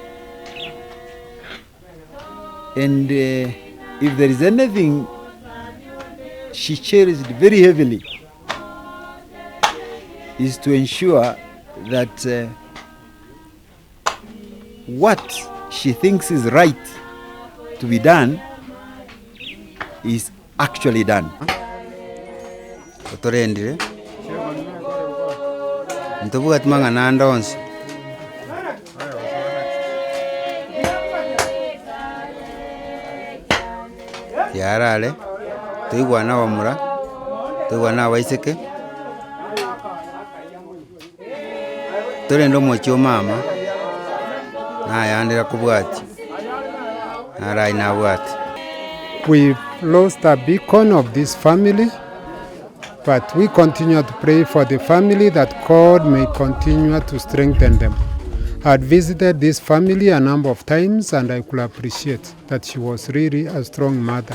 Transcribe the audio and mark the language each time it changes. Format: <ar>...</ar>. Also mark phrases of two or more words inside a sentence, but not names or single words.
<en>And if there is anything she cherished very heavily, is to ensure that what she thinks is right to be done is actually done.</en> <guz>Otorendire ntobuga tumanga nandonse yarale tuigwana wamura tuigwana waiseke torendo mochio mama nayandira kubwati narai nabwati.</guz> <en>We've lost a beacon of this family, but we continue to pray for the family that God may continue to strengthen them. I had visited this family a number of times, and I could appreciate that she was really a strong mother.</en>